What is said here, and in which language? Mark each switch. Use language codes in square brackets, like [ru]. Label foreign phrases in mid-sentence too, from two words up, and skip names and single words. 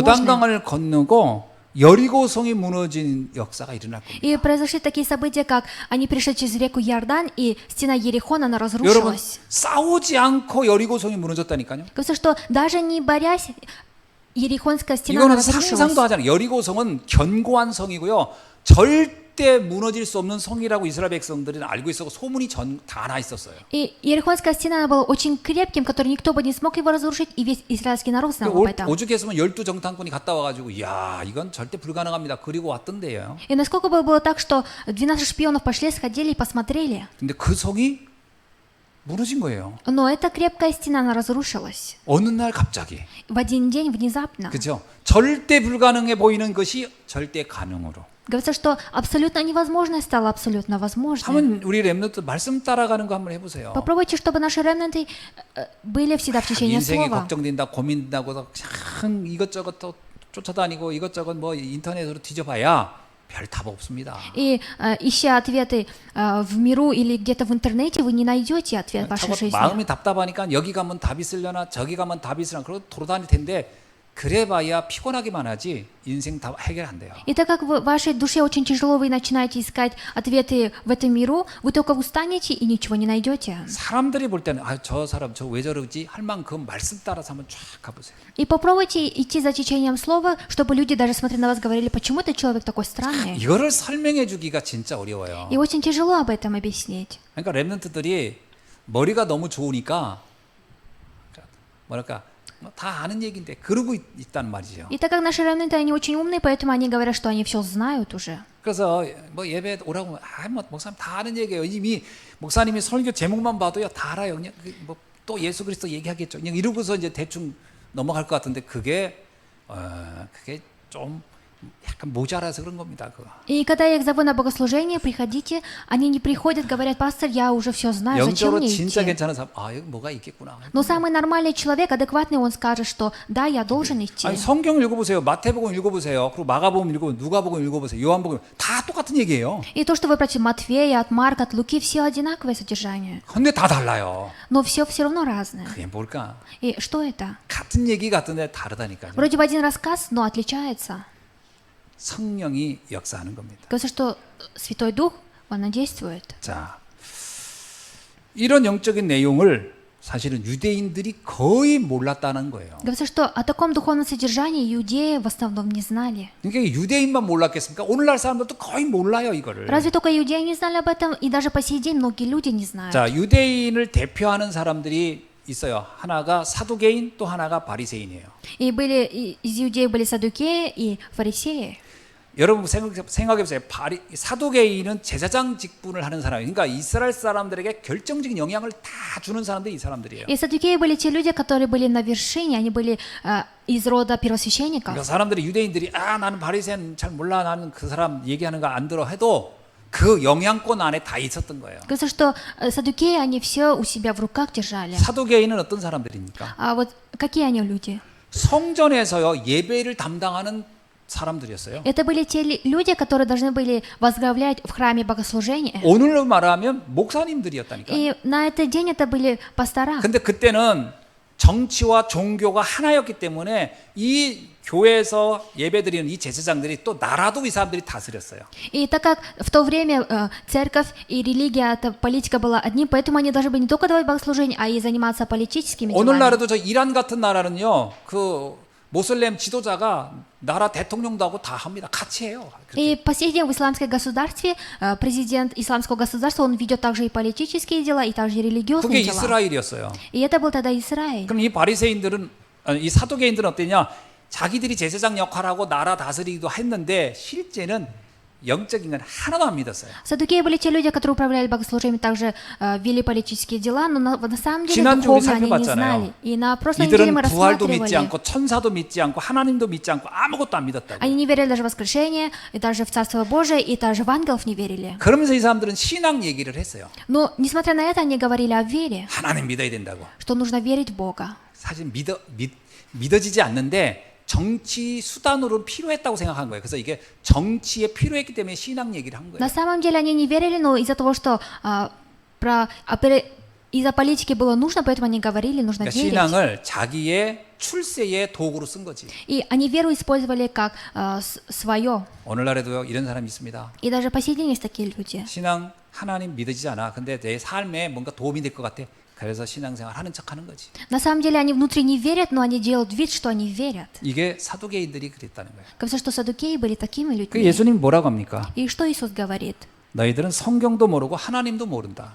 [ko] 요단강을 건너고 여리고성이 무너진 역사가 일어날 겁니다. [ru] И произошли такие события, как они пришли через реку Иордан, и стена Ерихона, она [ko] 여러분 [ru] разрушилась. [ko] 싸우지 않고 여리고성이 무너졌다니까요. [ru] Говорится, что даже не борясь, Ерихонская стена она [ko] 이거는 상상도 [ru] разрушилась. [ko] 하잖아요. 여리고성은 견고한 성이고요. 절대 무너질 수 없는 성이라고 이스라엘 백성들은 알고 있었고 소문이 다 나 있었어요. [ru] И Ерихонская стена она была очень крепким, который никто бы не смог его разрушить, и весь израильский народ знал об этом. [ko] 오죽했으면 12정탐꾼이 갔다 와가지고 이야 이건 절대 불가능합니다. 그리고 왔던데요. [ru] И насколько бы было так, что 12 шпионов пошли, сходили и посмотрели. [ko] 근데 그 성이 무너진 거예요. [ru] Но эта крепкая стена, она разрушилась. [ko] 어느 날 갑자기. [ru] В один день, внезапно. [ko] 그죠? 절대 불가능해 보이는 것이 절대 가능으로. [ru] Говорится, что абсолютно невозможное стало абсолютно возможным. [ko] 한번 우리 렘넌트 말씀 따라가는 거 한번 해보세요. [ru] Попробуйте, чтобы наши ремнанты были всегда в течение [ko] 인생이 [ru] слова. [ko] 걱정된다, 고민된다고 참 이것저것 또 쫓아다니고 이것저것 뭐 인터넷으로 뒤져봐야 별 답 없습니다. [ru] И ища ответы в миру или где-то в интернете, вы не найдете ответ в вашей жизни. [ko] 마음이 답답하니까 여기 가면 답이 있으려나 저기 가면 답이 있으려나 그러고 돌아다닐 텐데 그래봐야 피곤하기만 하지 인생 다 해결 안 돼요. [ru] И так как в вашей душе очень тяжело, вы начинаете искать ответы в этом миру, вы только устанете и ничего не найдете. [ko] 사람들이 볼 때는 아, 저 사람 저 왜 저러지 할 만큼 말씀 따라서 한번 쫙 가보세요. [ru] И попробуйте идти за течением слова, чтобы люди, даже смотря на вас, говорили, почему этот человек такой странный. [ko] 이거를 설명해 주기가 진짜 어려워요. [ru] И очень тяжело об этом объяснить. [ko] 그러니까 렘넌트들이 머리가 너무 좋으니까 뭐랄까 다 아는 얘기인데 그러고 있다는 말이죠. [ru] И так как наши ремнанты, они очень умные, поэтому они говорят, что они все знают уже. [ko] 그래서 뭐 예배 오라고 하면 아, 뭐 목사님 다 아는 얘기예요. 이미 목사님이 설교 제목만 봐도요 다 알아요. 그냥 뭐 또 예수 그리스도 얘기하겠죠. 그냥 이러고서 이제 대충 넘어갈 것 같은데 그게 좀 약간 모자라서 그런 겁니다. 그거. [ru] И когда я их зову на богослужение, приходите, они не приходят, говорят, пастор, я уже все знаю, зачем [ko] 영적으로 [ru] мне [ko] 진짜 [ru] идти? [ko] 괜찮은 사람, 아 여기 뭐가 있겠구나. [ru] Но самый нормальный человек, адекватный, он скажет, что да, я должен идти. [ko] 아니 성경 읽어보세요. 마태복음 읽어보세요. 그리고 마가복음 읽어보세요. 누가복음 읽어보세요. 요한복음 다 똑같은 얘기예요. [ru] И то, что вы прочитали Матфея, от Марка, от Луки, все одинаковое содержание. [ko] 근데 다 달라요. [ru] Но все равно разное. [ko] 그게 뭘까? [ru] И что это? [ko] 같은 얘기 같은데 다르다니까요. [ru] Вроде бы один рассказ, но отличается. [ko] 성령이 역사하는 겁니다. [ru] Говорится, что Святой Дух, Он действует. [ko] 자, 이런 영적인 내용을 사실은 유대인들이 거의 몰랐다는 거예요. [ru] Говорится, что о таком духовном содержании иудеи в основном не знали. [ko] 그러니까 유대인만 몰랐겠습니까? 오늘날 사람들도 거의 몰라요 이거를. [ru] Разве только иудеи не знали об этом, и даже по сей день многие люди не знают. [ko] 자, 유대인을 대표하는 사람들이 있어요. 하나가 사두개인, 또 하나가 바리새인이에요. [ru] Из иудеев были саддукеи и фарисеи. [ko] 여러분 생각해보세요. 사두개인은 제사장 직분을 하는 사람이에요. 그러니까 이스라엘 사람들에게 결정적인 영향을 다 주는 사람들이 이 사람들이에요. [ru] И саддукеи были те люди, которые были на вершине, они были из рода первосвященников. [ko] 그러니까 사람들이 유대인들이 나는 바리새인 잘 몰라, 나는 그 사람 얘기하는 거 안 들어 해도 그 영향권 안에 다 있었던 거예요. [ru] Кажется, что саддукеи, они все у себя в руках держали. [ko] 사두개인은 어떤 사람들입니까? [ru] А вот какие они люди? [ko] 성전에서요 예배를 담당하는 사람들이었어요. [ru] Это были те люди, которые должны были возглавлять в храме богослужение. [ko] 오늘로 말하면 목사님들이었다니까. [ru] И на этот день это были пастора. [ko] 근데 그때는 정치와 종교가 하나였기 때문에 이 교회에서 예배드리는 이 제사장들이 또 나라도 이 사람들이 다스렸어요. [ru] И так как в то время церковь и религия, это политика была одним, поэтому они должны были не только давать богослужение, а и заниматься политическими делами. [ko] 오늘날에도 저 이란 같은 나라는요, 그 모슬렘 지도자가 나라 대통령도 하고 다 합니다. 같이 해요. [ru] И по сей день в исламском государстве президент исламского государства, он ведет также и политические дела, и также и [ko] 그게 [ru] религиозные дела. [ko] 이스라엘이었어요. [ru] И это был тогда Израиль. [ko] 그럼 이 바리새인들은 이 사두개인들은 어땠냐? 자기들이 제사장 역할하고 나라 다스리기도 했는데 실제는 영적인 건 하나도 안 믿었어요. [ru] Саддукеи были те люди, которые управляли богослужением, также вели политические дела, но на самом деле [ko] 지난주 우리 [ru] духовно они не [ko] 살펴봤잖아요. [ru] знали. И на прошлой неделе мы [ko] 이들은 부활도 믿지 [ru] рассматривали. [ko] 않고 천사도 믿지 않고 하나님도 믿지 않고 아무것도 안 믿었다고. [ru] Они не верили даже в воскрешение, и даже в Царство Божие, и даже в ангелов не верили. [ko] 그러면서 이 사람들은 신앙 얘기를 했어요. [ru] Но, несмотря на это, они говорили о вере, [ko] 하나님 믿어야 된다고. [ru] что нужно верить в Бога. [ko] 사실 믿어지지 않는데 정치 수단으로 필요했다고 생각한 거예요. 그래서 이게 정치에 필요했기 때문에 신앙 얘기를 한 거예요. [ru] На самом деле они не верили, но из-за того, что из-за политики было нужно, поэтому они говорили, нужно [ko] 그러니까 [ru] верить. [ko] 신앙을 자기의 출세의 도구로 쓴 거지. [ru] И они веру использовали как свое. [ko] 오늘날에도 이런 사람이 있습니다. [ru] И даже по сей день есть такие люди. [ko] 신앙 하나님 믿어지지 않아. 근데 내 삶에 뭔가 도움이 될 것 같아. 그래서 신앙생활 하는 척하는 거지. [ru] На самом деле они внутри не верят, но они делают вид, что они верят. [ko] 이게 사두개인들이 그랬다는 거예요. [ru] Кажется, что саддукеи были такими [ko] 그 [ru] людьми. [ko] 예수님 뭐라고 합니까? [ru] И что Иисус говорит? [ko] 너희들은 성경도 모르고 하나님도 모른다.